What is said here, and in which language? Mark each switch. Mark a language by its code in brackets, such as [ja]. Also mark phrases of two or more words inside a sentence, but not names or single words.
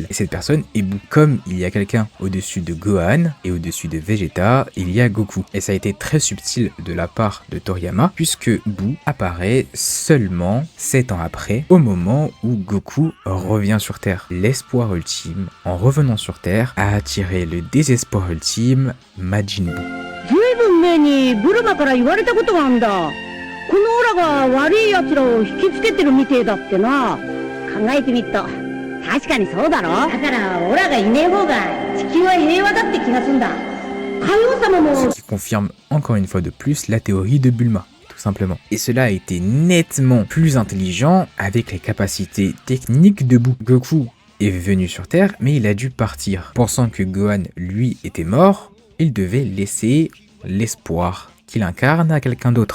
[fr] Et cette personne est Boo. Comme il y a quelqu'un au-dessus de Gohan et au-dessus de Vegeta, il y a Goku. Et ça a été très subtil de la part de Toriyama, puisque Boo apparaît seulement 7 ans après, au moment où Goku revient sur Terre. L'espoir ultime, en revenant sur Terre, a attiré le désespoir ultime, Majin Buu. [ja] ずいぶん前にブルマから言われたことがあんだ。このオラが悪い奴らを引きつけてるみてえだってな。考えてみっと。確かにそうだろ。だからオラがいねえ方が地球は平和だって気がすんだ。海王様も。 [fr] Ce qui confirme encore une fois de plus la théorie de Bulma. Simplement. Et cela a été nettement plus intelligent avec les capacités techniques de Boo. Goku est venu sur Terre, mais il a dû partir. Pensant que Gohan, lui, était mort, il devait laisser l'espoir qu'il incarne à quelqu'un d'autre.